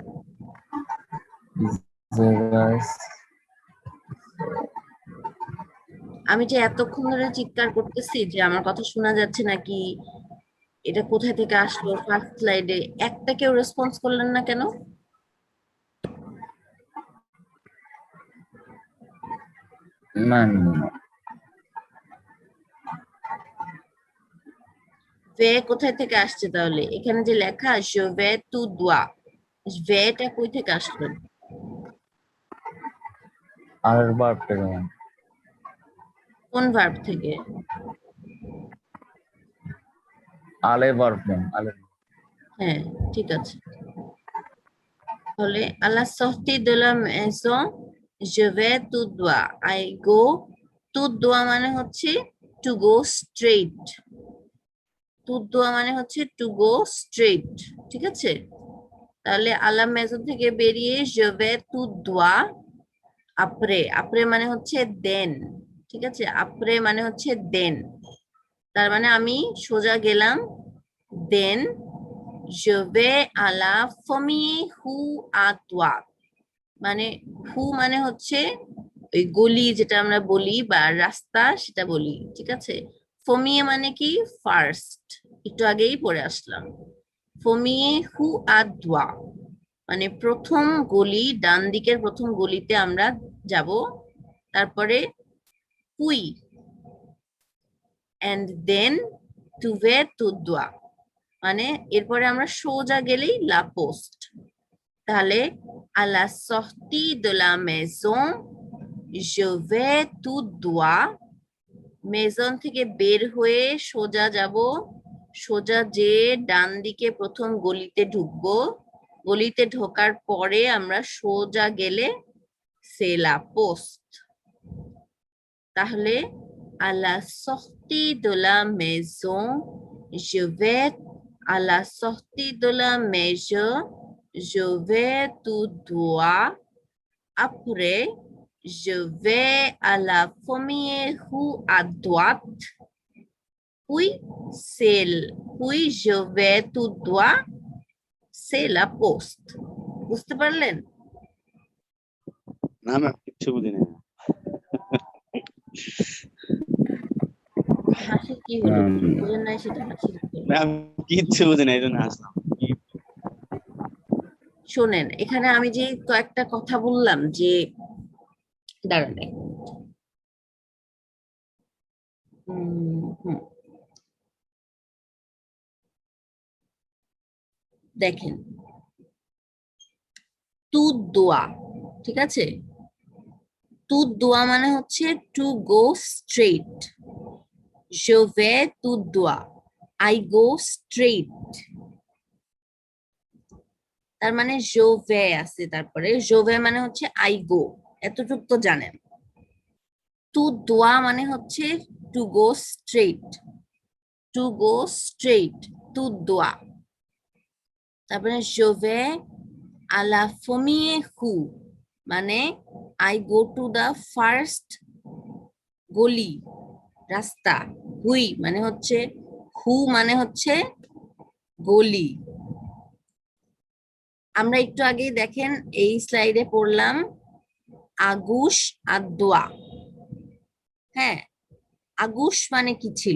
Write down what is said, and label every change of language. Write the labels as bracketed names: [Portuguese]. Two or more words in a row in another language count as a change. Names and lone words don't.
[Bangla] আমি যে এতক্ষণ ধরে চিৎকার করতেছি যে আমার কথা শোনা যাচ্ছে নাকি, এটা কোথায় থেকে আসলো, [English] first slide, [Bangla] একটা কেউ রেসপন্স করলেন না কেন? ম্যাম ভে কোথায় থেকে আসছে তাহলে? এখানে যে লেখা [French] je vais tout droit, [Bangla] ভেটা কই থেকে আসলো? আর ভার্ব থেকে ম্যাম। কোন ভার্ব থেকে? আলে ভার্ব ম্যাম, আলে। হ্যাঁ, ঠিক আছে। তাহলে [French] à la sortie de la maison, je vais tout droit, [English] I go [French] tout droit [Bangla] মানে হচ্ছে [English] to go straight, [French] tout droit [Bangla] মানে হচ্ছে [English] to go straight, [Bangla] ঠিক আছে? তাহলে [French] à la maison [Bangla] থেকে বেরিয়ে [French] je vais tout droit après, après [Bangla] মানে হচ্ছে দেন, ঠিক আছে? après মানে হচ্ছে দেন, তার মানে আমি সোজা গেলাম, দেন [French] je vais à la famille who à droite, [Bangla] মানে হু মানে হচ্ছে ওই গলি যেটা আমরা বলি বা রাস্তা সেটা বলি, ঠিক আছে? ফমিয়ে মানে কি ফার্স্ট, একটু আগেই পড়ে আসলাম। [French] première rue à droite [Bangla] মানে প্রথম গলি, ডান দিকের প্রথম গলিতে আমরা যাব। তারপরে পুই [English] and then [French] je vais tout droit [Bangla] মানে এরপরে আমরা সোজা গেলেই [French] la poste. তাহলে à la sortie de la maison je vais tout droit, [Bangla] মেজন থেকে বের হয়ে সোজা যাব, সোজা যে ডান দিকে প্রথম গলিতে ঢুকবো, গলিতে ঢোকার পরে আমরা সোজা গেলে [French] c'est la poste। তাহলে à la sortie de la maison je vais, à la sortie de la maison je vais tout droit, après je vais à la première rue à droite, puis puis je vais tout droit, c'est la poste। [Bangla] বুঝতে পারলেন? না ম্যাম কিচ্ছু বুঝি না। হাসি কি হলো? বুঝেন নাই সেটা হাসি কি হলো? ম্যাম কিচ্ছু বুঝি না এই জন্য আসলাম। শোনেন, এখানে আমি যে কয়েকটা কথা বললাম যে দাঁড়ান এক মিনিট। হুম, দেখেন [French] tout droit, [Bangla] ঠিক আছে? [French] tout droit [Bangla] মানে হচ্ছে [English] to go straight, [French] je vais tout droit, [English] I go straight, [Bangla] তার মানে [French] je vais [Bangla] আছে, তারপরে [French] je vais [Bangla] মানে হচ্ছে [English] I go, [Bangla] এতটুকু তো জানেন। [French] tout droit [Bangla] মানে হচ্ছে [English] to go straight, to go straight, [French] tout droit. তারপরে je vais à la première rue মানে [English] I go to the first [French] গলি, রাস্তা। [Bangla] হুই মানে হচ্ছে, হু মানে হচ্ছে গলি। আমরা একটু আগেই দেখেন এই স্লাইডে পড়লাম আগুশ আর দোয়া। হ্যাঁ, আগুশ মানে কি ছিল?